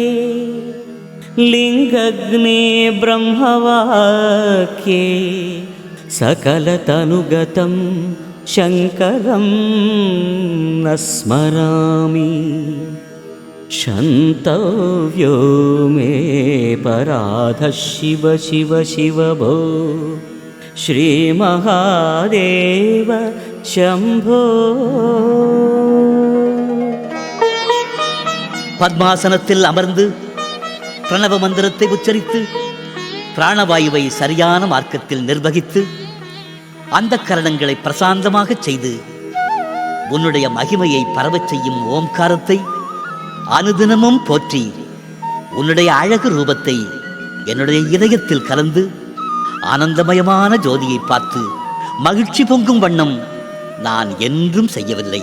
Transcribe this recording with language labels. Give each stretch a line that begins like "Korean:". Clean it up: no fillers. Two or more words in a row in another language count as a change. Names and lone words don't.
Sanskrit: लिङ्गग्ने ब्रह्मवाक्ये सकलतनुगतं शङ्करं न स्मरामि क्षन्तव्यो मे पराधः शिव शिव शिव भो श्रीमहादेव शम्भो.
Tamil: பத்மாசனத்தில் அமர்ந்து பிரணவ மந்திரத்தை உச்சரித்து பிராணவாயுவை சரியான மார்க்கத்தில் நிர்வகித்து அந்த கரணங்களை பிரசாந்தமாக செய்து உன்னுடைய மகிமையை பரவச் செய்யும் ஓம்காரத்தை அனுதினமும் போற்றி உன்னுடைய அழகு ரூபத்தை என்னுடைய இதயத்தில் கலந்து ஆனந்தமயமான ஜோதியை பார்த்து மகிழ்ச்சி பொங்கும் வண்ணம் நான் என்றும் செய்யவில்லை.